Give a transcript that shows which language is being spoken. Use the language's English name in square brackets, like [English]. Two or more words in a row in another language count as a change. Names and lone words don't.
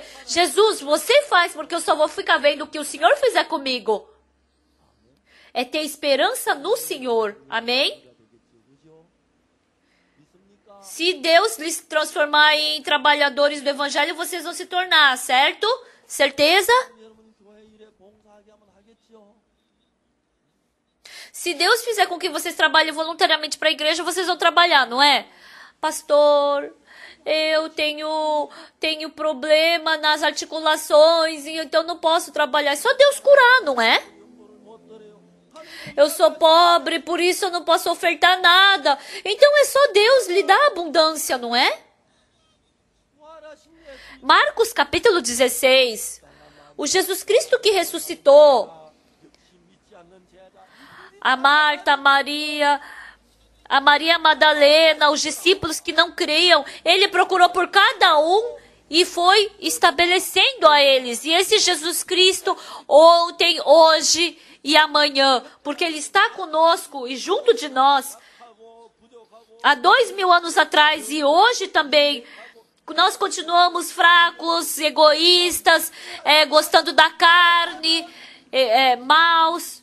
[Portuguese] Jesus, você faz, porque eu só vou ficar vendo o que o Senhor fizer comigo. É ter esperança no Senhor, amém? Se Deus lhes transformar em trabalhadores do evangelho, vocês vão se tornar, certo? Certeza? [Korean] 여러분 교회 일에 봉사하게 하면 하겠지요. [Portuguese] Se Deus fizer com que vocês trabalhem voluntariamente para a igreja, vocês vão trabalhar, não é? Pastor, eu tenho problema nas articulações, e então não posso trabalhar. É só Deus curar, não é? Eu sou pobre, por isso eu não posso ofertar nada. Então é só Deus lhe dar abundância, não é? [Korean] 부활하신 예수 [Portuguese] Marcos capítulo 16. O Jesus Cristo que ressuscitou. [Korean] 역시 믿지 않는 제자 [Portuguese] A Marta, a Maria Madalena, os discípulos que não criam, ele procurou por cada um e foi estabelecendo a eles. E esse Jesus Cristo, ontem, hoje e amanhã, porque ele está conosco e junto de nós, há 2000 anos atrás e hoje também, nós continuamos fracos, egoístas, gostando da carne, maus.